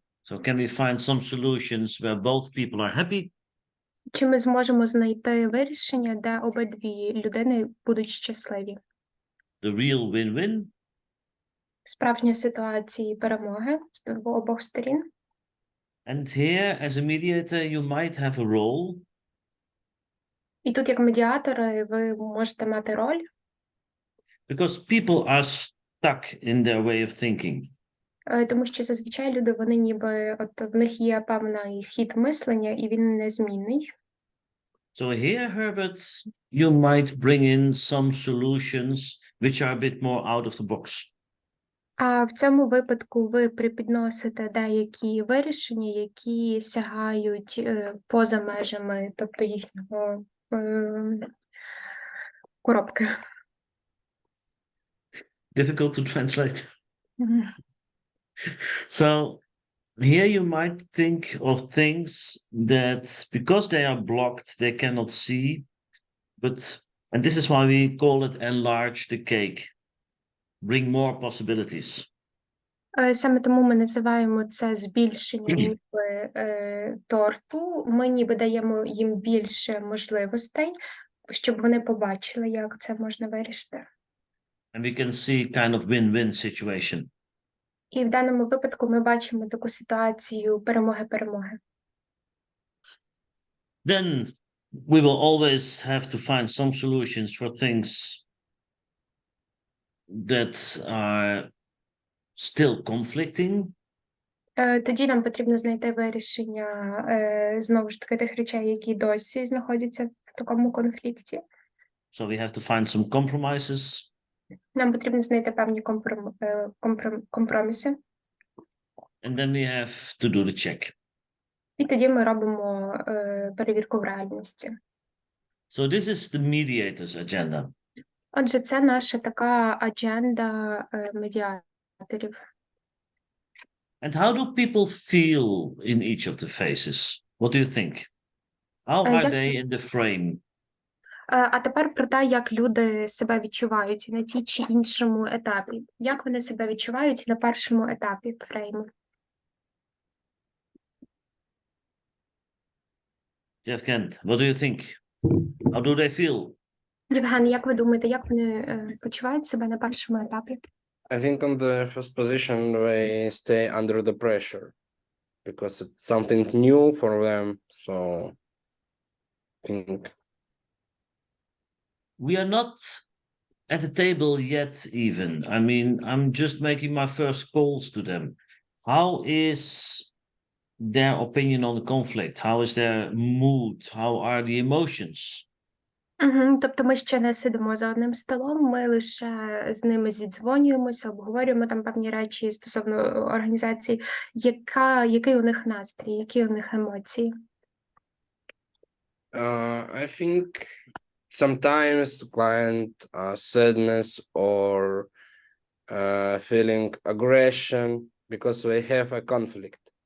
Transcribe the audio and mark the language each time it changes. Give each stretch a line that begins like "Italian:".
English: So can we find some solutions where both people are happy?
Ukrainian: Чи ми зможемо знайти вирішення, де обидві людини будуть щасливі?
English: The real win-win?
Ukrainian: Справжня ситуація перемоги з обох сторін.
English: And here, as a mediator, you might have a role.
Ukrainian: І тут, як медіатори, ви можете мати роль,
English: Because people are stuck in their way of thinking.
Ukrainian: тому що зазвичай люди, вони ніби, от в них є певний хід мислення, і він незмінний.
English: So here, Herbert, you might bring in some solutions which are a bit more out of the box.
Ukrainian: А в цьому випадку ви припідносите деякі вирішення, які сягають поза межами, тобто їхнього коробки.
English: Difficult to translate. So here you might think of things that because they are blocked, they cannot see, and this is why we call it enlarge the cake, bring more possibilities.
Ukrainian: Саме тому ми називаємо це збільшення ніби торту. Ми ніби даємо їм більше можливостей, щоб вони побачили, як це можна вирішити.
English: And we can see kind of win-win situation.
Ukrainian: І в даному випадку ми бачимо таку ситуацію перемоги-перемоги.
English: Then we will always have to find some solutions for things that are still conflicting.
Ukrainian: Тоді нам потрібно знайти вирішення, знову ж таки, тих речей, які досі знаходяться в такому конфлікті.
English: So we have to find some compromises.
Ukrainian: Нам потрібно знайти певні компроміси.
English: And then we have to do the check.
Ukrainian: І тоді ми робимо перевірку в реальності.
English: So this is the mediator's agenda.
Ukrainian: Отже, це наша така адженда медіаторів.
English: And how do people feel in each of the phases? What do you think? How are
Ukrainian: Як-
English: they in the frame?
Ukrainian: А тепер про те, як люди себе відчувають на тій чи іншому етапі. Як вони себе відчувають на першому етапі фрейму?
English: Jevgen, what do you think? How do they feel?
Ukrainian: Євген, як ви думаєте, як вони почувають себе на першому етапі?
English: I think on the first position they stay under the pressure because it's something new for them. So I think We are not at the table yet even. I mean, I'm just making my first calls to them. How is their opinion on the conflict? How is their mood? How are the emotions?
Ukrainian: Тобто ми ще не сидимо за одним столом, ми лише з ними зідзвонюємося, обговорюємо там певні речі стосовно організації. Який у них настрій, які у них емоції?
English: I think sometimes client sadness or feeling aggression because they have a conflict.